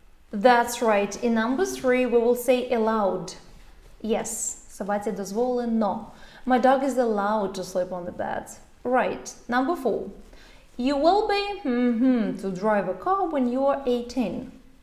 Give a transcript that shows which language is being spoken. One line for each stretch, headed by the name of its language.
English: That's right. In number 3 we will say allowed.
Ukrainian: Yes, собаці дозволено.
English: My dog is allowed to sleep on the bed. Right. Number 4. You will be to drive a car when you are 18.